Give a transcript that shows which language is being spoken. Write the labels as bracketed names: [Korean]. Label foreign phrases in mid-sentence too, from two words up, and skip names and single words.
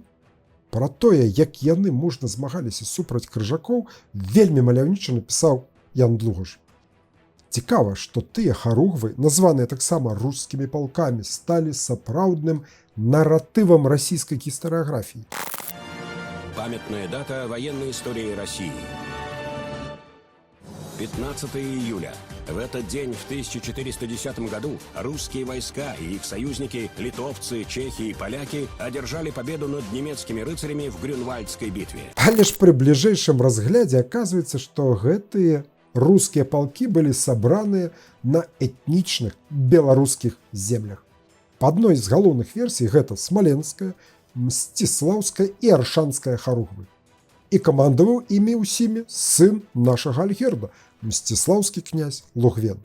[Belarusian] Пра тое, як яны мужна змагаліся супраць крыжакоў, вельмі маляўніча напісаў Ян Длухаш. Цікава, што тыя харугвы, названыя таксама рускімі палкамі, сталі сапраўдным наратывам расійскай гістарыяграфіі. [Russian] Памятная дата военной истории России. 15 июля. В этот день, в 1410 году, русские войска и их союзники, литовцы, чехи и поляки, одержали победу над немецкими рыцарями в Грюнвальдской битве. [Belarusian] Але ж пры бліжэйшым разглядзе аказваецца, што гэтыя рускія палкі былі сабраныя на этнічных беларускіх землях. Па адной з галоўных версій гэта смаленская, мсціслаўская і аршанская харугвы. І камандаваў імі ўсімі сын нашага Альгерда, мсціслаўскі князь Логвен.